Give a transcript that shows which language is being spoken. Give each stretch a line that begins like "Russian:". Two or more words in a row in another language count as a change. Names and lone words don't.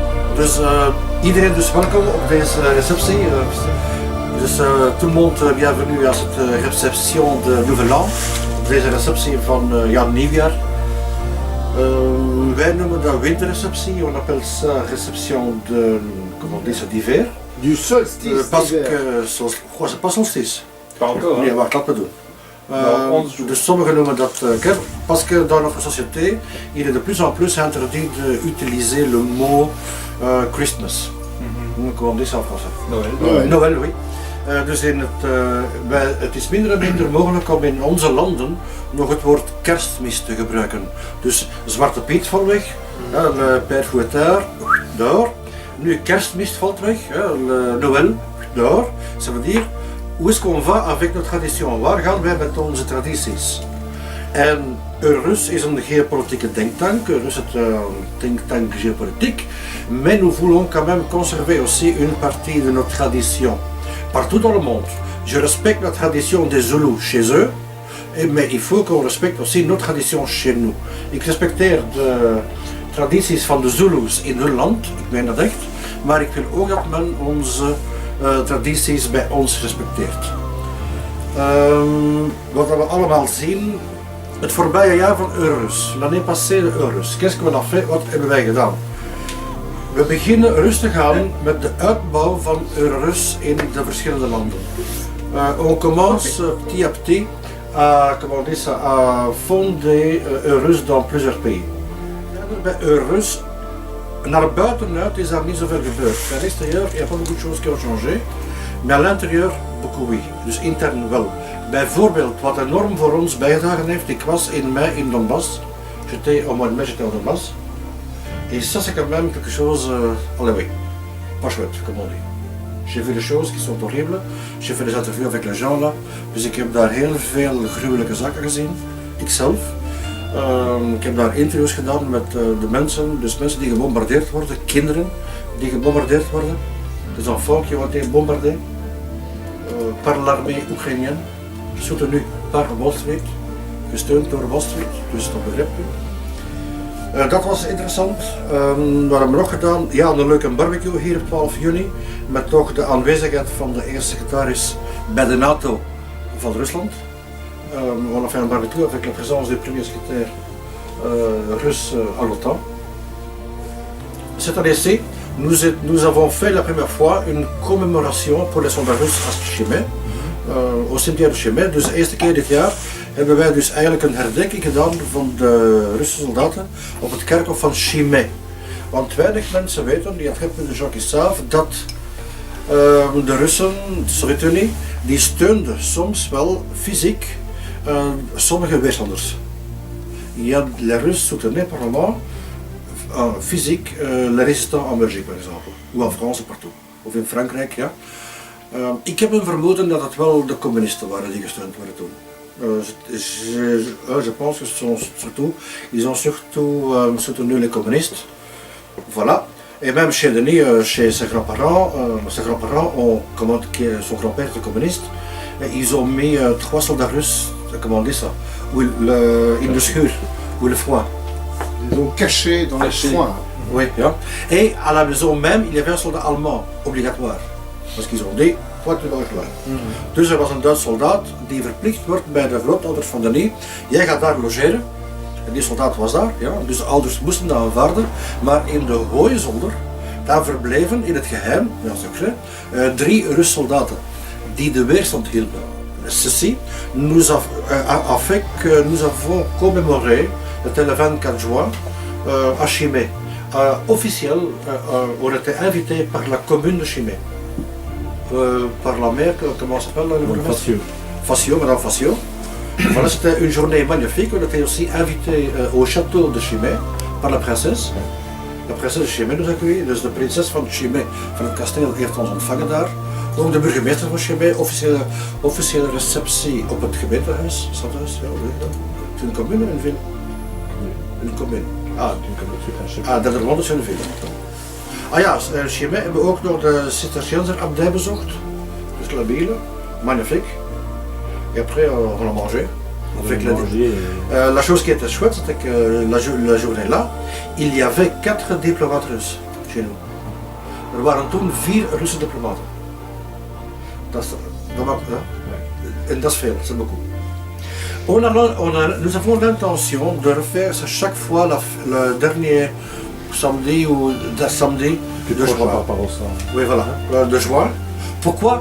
Dutch: Dus iedereen dus welkom op deze receptie.
French: Dus tout le monde bienvenue à cette réception de Nouvel An.
Dutch: Deze receptie van nieuwjaar. Wij noemen dat winterreceptie,
French: on appelle ça réception de, comment on dit ça, d'hiver. Du solstice Parce d'hiver. que, c'est pas solstice. Pas encore,
Dutch: Nee,
French: hein?
Dutch: wacht, laat me doen. Dus sommigen noemen dat
French: parce que dans notre société, il est de plus en plus interdit d'utiliser le mot Christmas. Comment on dit ça en français? Noël, oui.
Dutch: Dus het is minder en minder mogelijk om in onze landen nog het woord kerstmis te gebruiken. Dus Zwarte Piet valt weg,
French: le Père Fouettard, dehors.
Dutch: Nu kerstmis valt weg,
French: le Noël, dehors. Ça veut dire, où est-ce qu'on va avec notre tradition?
Dutch: Waar gaan wij met onze tradities? En Eurus is een geopolitieke denktank,
French: Eurus est un think tank géopolitique, mais nous voulons quand même conserver aussi une partie de notre tradition. Partout dans le monde. Je respecte la tradition des Zoulous chez eux, mais il faut qu'on respecte aussi nos traditions chez nous.
Dutch: Ik respecteer de tradities van de Zulus in hun land, ik meen dat echt, maar ik wil ook dat men onze tradities bij ons respecteert. Wat we allemaal zien, het voorbije jaar van Eurus,
French: l'année passée de Eurus. Qu'est-ce qu'on a fait?
Dutch: Wat hebben wij gedaan? We beginnen rustig aan met de uitbouw van Eurus in de verschillende landen.
French: On commence petit à petit à, comment on dit ça, à fonder Eurus dans plusieurs pays.
Dutch: Bij Eurus, naar buitenuit is daar niet zoveel gebeurd.
French: À l'extérieur, il y a pas beaucoup de choses qui ont changé, mais à l'intérieur, beaucoup oui.
Dutch: Dus intern wel. Bijvoorbeeld, wat enorm voor ons bijgedragen heeft, ik was in mei in Donbass.
French: J'étais au mois de mai, j'étais à Donbass. Et ça c'est quand même quelque chose, allez oui, pas chouette comme on dit. J'ai vu des choses qui sont horribles, j'ai fait des interviews avec les gens là,
Dutch: dus ik heb daar heel veel gruwelijke zaken gezien, ikzelf. Ik heb daar interviews gedaan met de mensen, dus mensen die gebombardeerd worden, kinderen die gebombardeerd worden,
French: des enfants qui ont été bombardés par l'armée oekraïnienne, soutenu par Wall Street,
Dutch: gesteund door Wall Street, dus dat begrijpt u. Dat was interessant. Wat hebben we nog gedaan? Ja, een leuke barbecue hier op 12 juni. Met toch de aanwezigheid van de eerste secretaris bij de NATO van Rusland.
French: On a fait un barbecue avec la présence du premier secrétaire russe à l'OTAN. Cette année-ci, nous avons fait la première fois une commémoration pour les soldats russes à Chimay. Au cimetière de Chimay.
Dutch: Dus de eerste keer dit jaar hebben wij dus eigenlijk een herdenking gedaan van de Russische soldaten op het kerkhof van Chimay. Want weinig mensen weten, die hebben de
French: gens qui savent,
Dutch: dat de Russen, de Sovjet-Unie, die steunde soms wel fysiek sommige weerstanders. Ja,
French: les Russes soutenaient par moment physique les résistants en Belgique par exemple, ou en France partout,
Dutch: of in Frankrijk, ja. Ik heb een vermoeden dat het wel de communisten waren die gesteund werden toen.
French: Je pense que ils ont surtout soutenu les communistes. Voilà. Et même chez Denis, chez ses grands-parents, son grand-père était communiste, ils ont mis 3 soldats russes, comment on dit ça,
Dutch: in de schuur,
French: ou le foin. Ils ont caché dans les foins. Oui, ja. Et à la maison même, il y avait un soldat allemand, obligatoire. Parce qu'ils ont dit, toi tu dois klaar.
Dutch: Dus er was een Duits soldaat die verplicht wordt bij de grootouders van Denis. Jij gaat daar logeren. En die soldaat was daar, ja. Dus de ouders moesten dat aanvaarden. Maar in de Hooizolder, daar verbleven in het geheim, ja, secret, 3 Russe soldaten die de weerstand hielden.
French: Ceci nous avons commémoré, c'était le 24 juin, à Chimay. Officiel, on était invité par la commune de Chimay. Par la maire, comment s'appelle le Facio, madame Facio. Voilà, c'était une journée magnifique. On était aussi invité au château de Chimay par la princesse. La princesse de Chimay nous accueillit,
Dutch: dus de prinses van Chimay van het kasteel heeft ons ontvangen daar. Ook de burgemeester van Chimay, officiële receptie op het gemeentehuis, stadhuis, ja,
French: c'est une commune, une ville? Une commune.
Dutch: Derdermonde is een ville. Ah ja, in Chimay hebben we ook nog de Cisterciënzer-abdij bezocht, dus La Ville, magnifique.
French: Et après, on a mangé. La chose qui était chouette, c'était que la journée-là, il y avait 4 diplomates russes chez nous.
Dutch: Er waren toen 4 Russische diplomaten.
French: Et das fait, c'est beaucoup. Nous avons l'intention de refaire chaque fois le dernier samedi ou le samedi de juin. Oui, voilà, de juin. Pourquoi?